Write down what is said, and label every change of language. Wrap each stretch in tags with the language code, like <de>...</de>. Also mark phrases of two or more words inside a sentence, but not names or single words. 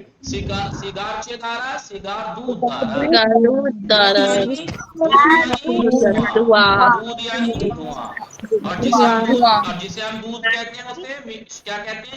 <fa>سیگار چه داره؟ سیگار دود داره.</fa> <ur>دود یعنی دھواں. اور جسے ہم دودھ کہتے ہیں اسے کیا کہتے ہیں؟</ur>